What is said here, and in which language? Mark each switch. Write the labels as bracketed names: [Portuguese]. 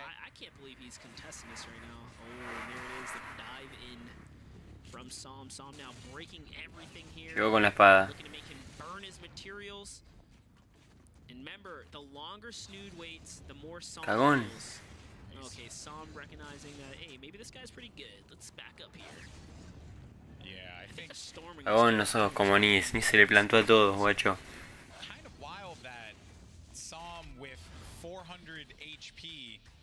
[English] I can't believe he's contesting this right now. Oh, and there it is, the dive in from Som. Som now breaking everything here. [Spanish] Llegó con la espada. [English] Looking to make him burn his materials. And remember, the longer Snood waits, the more Som [Spanish] Cagón. [English] feels. Okay, Som recognizing that, hey, maybe this guy's pretty good. Let's back up here. Yeah, I think [Spanish] Cagón, no sos como ni se le plantó a todos, guacho. [English] Kind of wild that Som with 400 HP